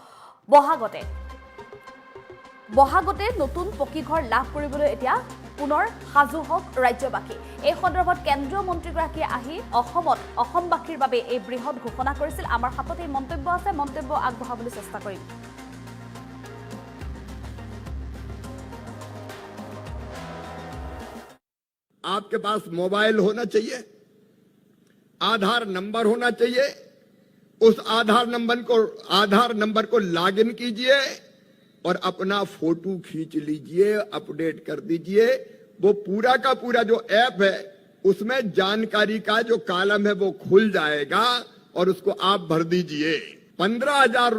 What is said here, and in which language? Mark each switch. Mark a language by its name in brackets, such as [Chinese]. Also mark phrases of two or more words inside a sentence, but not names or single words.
[Assamese] বহাগতে নতুন পকী ঘৰ লাভ কৰিবলৈ এতিয়া পুনৰ সাজু হওক ৰাজ্যবাসী এই সন্দৰ্ভত কেন্দ্ৰীয় মন্ত্ৰীগৰাকীয়ে আহি অসমবাসীৰ বাবে এই বৃহৎ ঘোষণা কৰিছিল আমাৰ হাতত এই মন্তব্য আছে মন্তব্য আগবঢ়াবলৈ চেষ্টা কৰিম [Hindi] आपके पास मोबाइल होना चाहिए आधार नंबर होना चाहिए उस आधार नंबर को लॉगिन कीजिए और अपना फोटो खींच लीजिए अपडेट कर दीजिए वो पूरा का पूरा जो ऐप है उसमें जानकारी का जो कॉलम है वो खुल जाएगा और उसको आप भर दीजिए 15,000